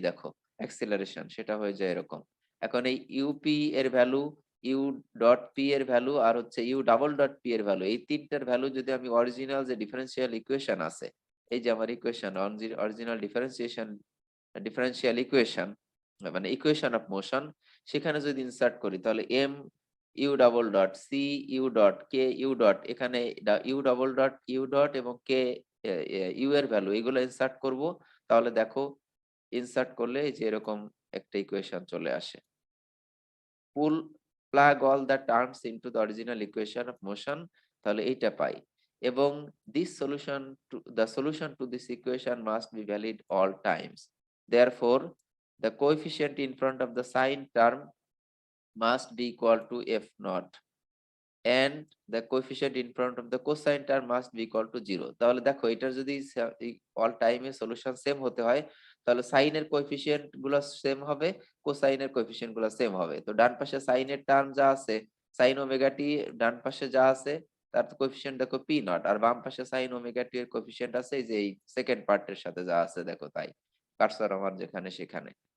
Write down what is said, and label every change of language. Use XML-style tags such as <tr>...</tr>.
<bn>দেখো অ্যাক্সিলারেশন সেটা হয়ে যায় এরকম। এখন এই ইউপি এর ভ্যালু, ইউ ডট পি এর ভ্যালু, আর হচ্ছে ইউ ডাবল ডট পি এর ভ্যালু, এই তিনটার ভ্যালু যদি আমি অরিজিনাল যে ডিফারেন্সিয়াল ইকুয়েশন আছে, এই যে আমার ইকুয়েশন অরিজিনাল ডিফারেন্সিয়াল ইকুয়েশন মানে ইকুয়েশন অফ মোশন, সেখানে যদি ইনসার্ট করি তাহলে M U double dot C U dot K U dot, এখানে U double dot U dot এবং কে ইউ এর ভ্যালু, এগুলো ইনসার্ট করব। তাহলে দেখো ইনসার্ট করলে এই যে এরকম একটা ইকুয়েশন চলে আসে।</bn> <en>pull plug all the terms into the original equation of motion,</en> <bn>তাহলে এইটা পাই।</bn> <en>এবং the solution to this equation must be valid all times. Therefore, the coefficient in front of the sine term must be equal to f naught and the coefficient in front of the cosine term must be equal to 0.</en> <bn>তাহলে দেখো এটার যদি all টাইমে solution same হতে হয় তাহলে সাইনের coefficient গুলো সেম হবে, কোসাইনের কোএফিসিয়েন্ট গুলো সেম হবে। তো ডান পাশে সাইনের টার্ম যা আছে, সাইন ওমেগা টি ডান পাশে যা আছে তার কোএফিসিয়েন্ট দেখো পি নট, আর বাম পাশে সাইন ওমেগা টি এর কোএফিসিয়েন্ট আছে এই যে এই সেকেন্ড পার্টের সাথে যা আছে দেখো তাই, কার্সর আমার যেখানে সেখানে।</bn>